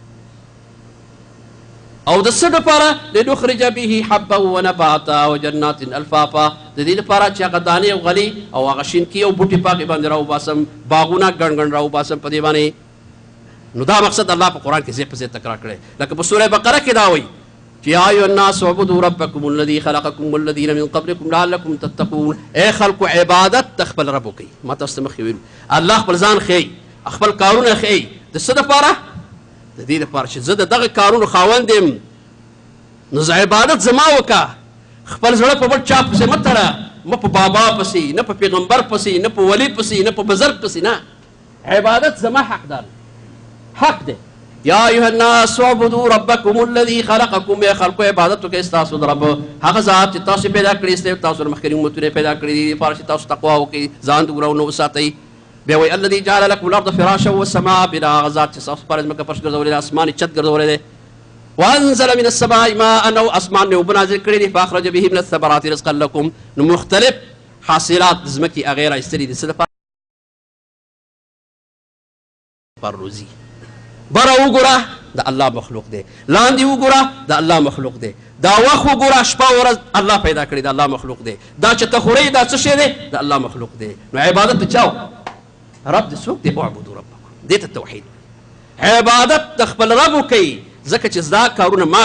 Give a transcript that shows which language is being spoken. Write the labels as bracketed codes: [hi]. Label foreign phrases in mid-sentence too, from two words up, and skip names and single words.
[ps] او د څه دپاره؟ [ar] لنخرج به حبا ونباتا وجنات الفافا، [ps] د دې لپاره چې هغه دانې او غلې او هغه شینکي او بوټي په هغې باندې راوباسم، باغونه ګڼ ګڼ راوباسم په دې باندې. نو دا مقصد الله په قرآن کې ځای په ځای تکرار کړی، لکه په سوره بقره کې دا وایي چې [ar] یا ایها الناس اعبدوا ربکم الذي خلقکم والذین من قبلکم لعلکم تتقون، [ps] ای خلکو عبادت د خپل رب وکړئ. ما تاسو ته مخکې ویلو الله خپل ځان ښیي، خپل کارونه ښیي، د څه دپاره؟ د دې لپاره چې زه د دغه کارونو خاوند یم، نو زه عبادت زما وکړه، خپل زړه په بل چا پسې مه تړه، مه په بابا پسې، نه په پیغمبر پسې، نه په ولی پسې، نه په بزرګ پسې، نه، عبادت زما حقدار حق دی. [ar] یا ایها الناس اعبدوا ربکم الذي خلقکم، [ps] یا خلقو عبادت وکړئ ستاسو د رب هغه ذات چې تاسو پیدا کړي ستاسو، تاسو نه مخکې امتونه پیدا کړي دي لپاره چې تاسو تقوا وکړئ، ځان د ګناهونو وساتئ. بیا وایي [ar] الذي جعل لكم الارض فراشا والسماء بنا، [ps] هغه ذات چې ستاسو لپاره ځمکه فرش ګرځولې ده، اسمان یې چت ګرځولی دی. [ar] وانزل من السماء ماء [ps] او اسمان نو بنازل کړی دي [ar] فاخرج به من الثمرات رزقا لكم [ps] نو مختلف حاصلات زمکی اغیره استری دي صدقه پر روزي برا وګوره دا الله مخلوق دی لاندې وګوره دا الله مخلوق دی دا وخت وګوره شپه ورځ الله پیدا کړی دا الله مخلوق دی دا چې ته خورې دا څه شی دی دا الله مخلوق دی نو عبادت ته چاو رب دې څوک دی [ar] اعبدوا ربکم [ps] دې ته توحید عبادت د خپل رب وکړي ځکه چې دا کارونه ما